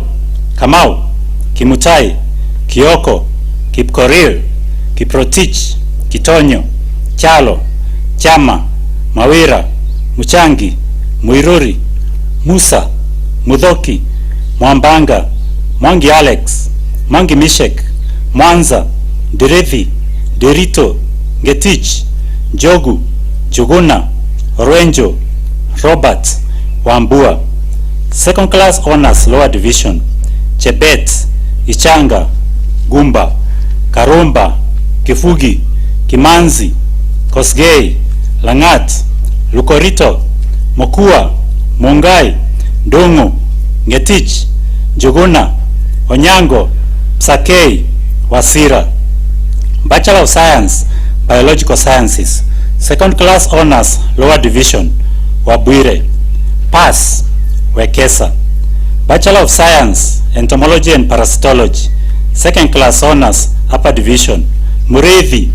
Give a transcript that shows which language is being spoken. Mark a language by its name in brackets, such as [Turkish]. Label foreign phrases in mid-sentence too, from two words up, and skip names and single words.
[English] Kamau, Kimutai, Kioko, Kipkoril, Kiprotich, Kitonyo, Chalo, Chama, Mawira, Muchangi, Muiruri, Musa, Mudhoki, Mwambanga, Mwangi Alex, Mwangi Mishek, Mwanza, Derethi, Derito, Getich, Jogu, Juguna, Orenjo, Robert, Wambua. Second Class Honors, Lower Division, Chebet, Ichanga, Gumba, Karumba, Kifugi, Kimanzi, Kosgei, Langat, Lukorito, Mokua, Mungai, Dungu, Ngetich, Juguna, Onyango, Psakei, Wasira. Bachelor of Science, Biological Sciences. Second Class Honors, Lower Division, Wabwire. Pass, Wekesa. Bachelor of Science, Entomology and Parasitology. Second Class Honors, Upper Division, Mureithi.